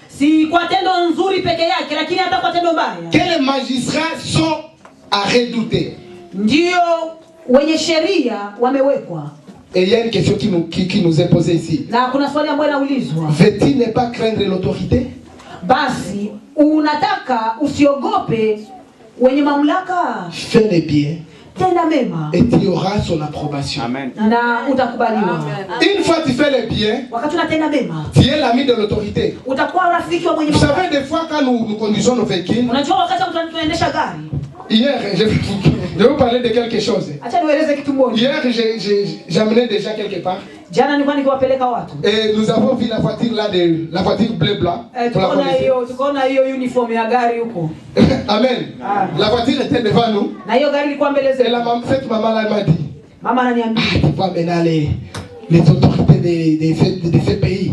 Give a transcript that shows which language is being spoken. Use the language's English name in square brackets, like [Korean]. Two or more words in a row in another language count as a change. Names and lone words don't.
[French] Que les magistrats sont à redouter. Et il y a une question qui nous est posée ici. Veux-tu ne pas craindre l'autorité? [Swahili] Basi unataka usiogope wenye mamlaka. [French] Fais le bien. [Swahili] Tenda mema. [French] Et tu auras son approbation. Amen. [Swahili] Na utakubaliwa. [French] Une fois tu fais le bien, [Swahili] wakati unatenda mema, [French] tu es l'ami de l'autorité. [Swahili] Utakuwa rafiki wa mwenye [French] Vous [Swahili] mamlaka. [French] savez, des fois quand nous conduisons nos véhicules, [Swahili] unajua wakati tunaendesha gari. [French] Hier, je vais vous parler de quelque chose. Hier, j'ai amené déjà quelque part. Et nous avons vu la voiture là, la voiture bleu-blanc. Amen. La voiture était devant nous. Et cette maman-là m'a dit, tu vois maintenant les autorités de ce pays.